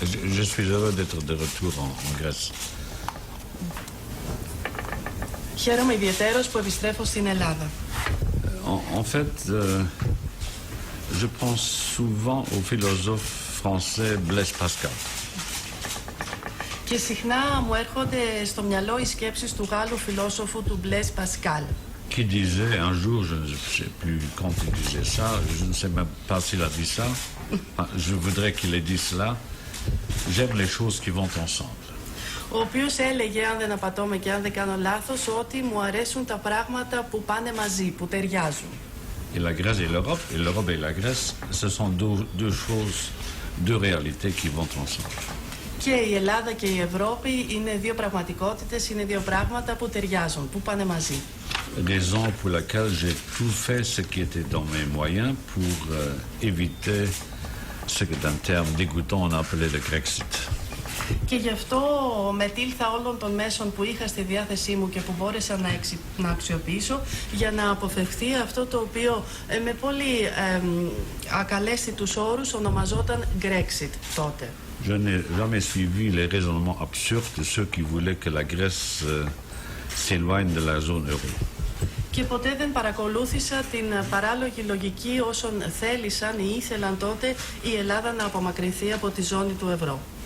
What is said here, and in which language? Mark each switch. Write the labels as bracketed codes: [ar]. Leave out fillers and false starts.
[fr] Je suis heureux d'être de retour en Grèce. [el] Χαίρομαι ιδιαιτέρως που επιστρέφω στην Ελλάδα. [fr] En fait, je pense souvent au philosophe français Blaise Pascal. [el] Και συχνά μου έρχονται στο μυαλό οι σκέψεις του Γάλλου φιλόσοφου του Blaise Pascal. [fr] Qui disait un jour, je ne sais plus quand il disait ça, je ne sais même pas s'il a dit ça, je voudrais qu'il ait dit cela, j'aime les choses qui vont ensemble. [el] Ο οποίος έλεγε, αν δεν απατώμε και αν δεν κάνω λάθος, ότι μου αρέσουν τα πράγματα που πάνε μαζί, που ταιριάζουν. [fr] Et la Grèce et l'Europe et la Grèce, ce sont deux choses, deux réalités qui vont ensemble. [el] Και η Ελλάδα και η Ευρώπη είναι δύο πραγματικότητες, είναι δύο πράγματα που ταιριάζουν, που πάνε μαζί. [fr] Raison pour laquelle j'ai tout fait ce qui était dans mes moyens pour éviter ce que d'un terme dégoûtant on appelait le Grexit. [el] Και γι' αυτό μετήλθα όλων των μέσων που είχα στη διάθεσή μου και που μπόρεσα να αξιοποιήσω για να αποφευχθεί αυτό το οποίο με πολύ ακαλέσθητους όρους ονομαζόταν Grexit τότε. [fr] Je n'ai jamais suivi les raisonnements absurdes de ceux qui voulaient que la Grèce s'éloigne de la zone euro. [el] Και ποτέ δεν παρακολούθησα την παράλογη λογική όσων θέλησαν ή ήθελαν τότε η Ελλάδα να απομακρυνθεί από τη ζώνη του ευρώ.